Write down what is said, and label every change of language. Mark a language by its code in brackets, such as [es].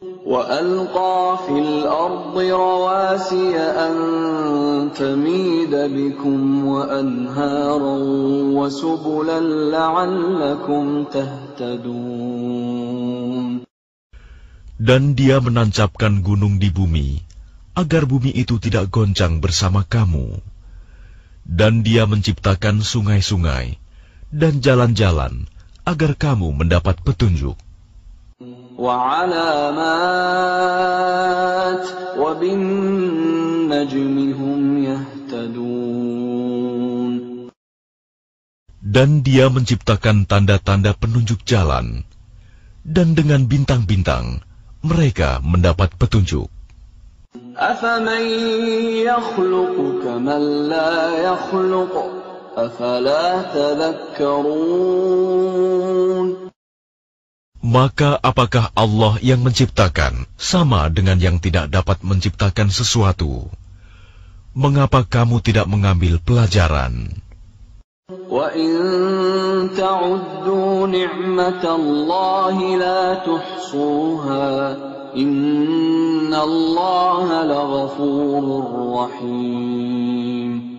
[ar] وَأَلْقَى فِي الْأَرْضِ رَوَاسِيَ أَن تَمِيدَ بِكُمْ وَأَنْهَارًا وَسُبُلًا لَعَلَّكُمْ تَهْتَدُونَ. [id] Dan Dia menancapkan gunung di bumi, agar bumi itu tidak goncang bersama kamu. Dan Dia menciptakan sungai-sungai dan jalan-jalan, agar kamu mendapat petunjuk. [ar] وعلامات وبالنجم هم يهتدون. [id] Dan Dia menciptakan tanda-tanda penunjuk jalan, dan dengan bintang-bintang mereka mendapat petunjuk. [ar] أفمن يخلق كمن لا يخلق أفلا تذكرون. [id] Maka apakah Allah yang menciptakan sama dengan yang tidak dapat menciptakan sesuatu? Mengapa kamu tidak mengambil pelajaran? [ar] وَإِن تَعُدُّوا نِعْمَةَ اللَّهِ لَا تُحْصُوهَا إِنَّ اللَّهَ لَغَفُورٌ رَّحِيمٌ.